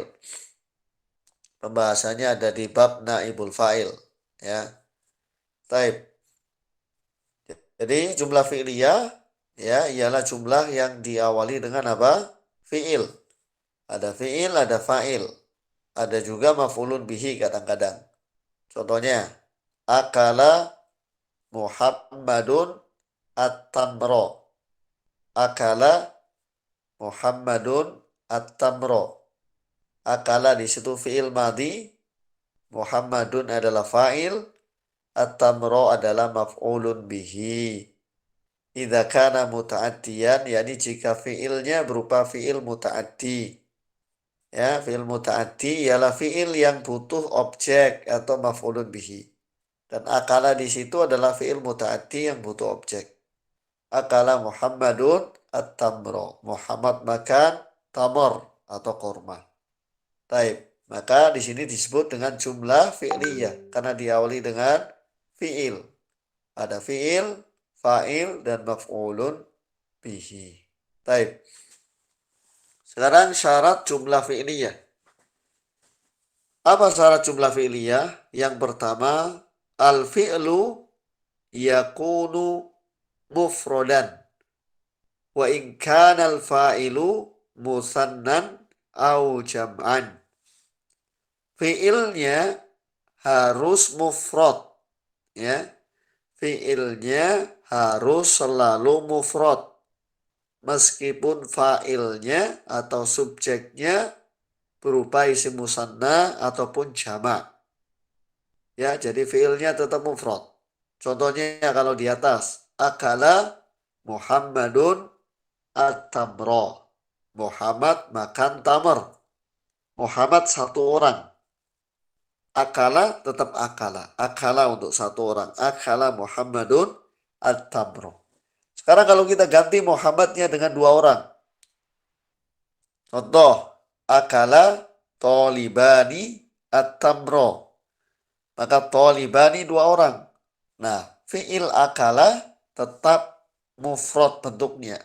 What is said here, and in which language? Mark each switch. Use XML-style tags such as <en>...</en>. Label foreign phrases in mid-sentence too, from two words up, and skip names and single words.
<id>Pembahasannya ada di</id> <ar>باب نائب الفاعل</ar> <id>ya. Taib. Jadi</id> <ar>جملة فعلية</ar> <id>ya ialah jumlah yang diawali dengan apa? Fi'il. Ada fi'il, ada fa'il. Ada juga</id> <ar>مفعول به</ar> <id>kadang-kadang. Contohnya,</id> <ar>أكل محمد التمر. أكل محمد التمر.</ar> <id>Akala di situ</id> <ar>فعل ماض,</ar> <id>Muhammadun adalah fa'il, at-tamro adalah</id> <ar>مفعول به. إذا كان متعديا,</ar> <id>yakni jika fi'ilnya berupa</id> <ar>فعل متعد.</ar> <id>Ya,</id> <ar>فعل متعد</ar> <id>ialah fi'il yang butuh objek atau</id> <ar>مفعول به.</ar> <id>Dan akala di situ adalah</id> <ar>فعل متعد</ar> <id>yang butuh objek.</id> <ar>أكل محمد التمر.</ar> <id>Muhammad makan tamar atau korma. Taib. Maka di sini disebut dengan</id> <ar>جملة فعلية</ar> <id>karena diawali dengan fi'il. Ada fi'il, fa'il, dan</id> <ar>مفعول به.</ar> <id>Taib. Sekarang syarat</id> <ar>جملة فعلية.</ar> <id>Apa syarat</id> <ar>جملة فعلية?</ar> <id>Yang pertama,</id> <ar>الفعل يكون مفردا. وإن كان الفاعل مثنى أو جمعا.</ar> <id>Fi'ilnya harus mufrad. Ya. Fi'ilnya harus selalu mufrad. Meskipun fa'ilnya atau subjeknya berupa</id> <ar>اسم مثنى</ar> <id>ataupun jamak. Ya, jadi fi'ilnya tetap mufrad. Contohnya kalau di atas,</id> <ar>أكل محمد التمر.</ar> <id>Muhammad makan tamar. Muhammad satu orang. Akala tetap akala. Akala untuk satu orang.</id> <ar>أكل محمد التمر.</ar> <id>Sekarang kalau kita ganti Muhammadnya dengan dua orang. Contoh,</id> <ar>أكل طالبان التمر.</ar> <id>Maka tolibani dua orang. Nah, fi'il akala tetap mufrad bentuknya.</id>